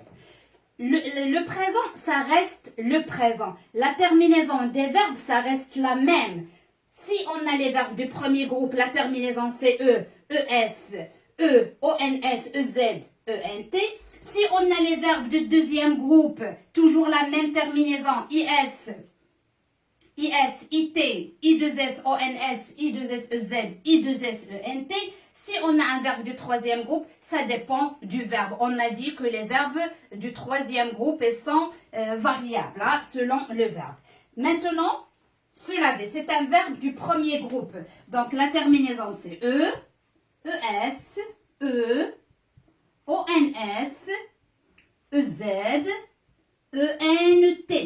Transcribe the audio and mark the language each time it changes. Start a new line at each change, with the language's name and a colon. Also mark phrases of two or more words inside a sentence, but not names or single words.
French: Le présent, ça reste le présent. La terminaison des verbes, ça reste la même. Si on a les verbes du premier groupe, la terminaison c'est E, ES, E, ONS, EZ, ENT. Si on a les verbes du deuxième groupe, toujours la même terminaison, IS, IT, I2S, ONS, I2S, EZ, I2S, ENT. Si on a un verbe du troisième groupe, ça dépend du verbe. On a dit que les verbes du troisième groupe sont variables selon le verbe. Maintenant, se laver, c'est un verbe du premier groupe. Donc, la terminaison, c'est E, ES, E, ONS, EZ, ENT.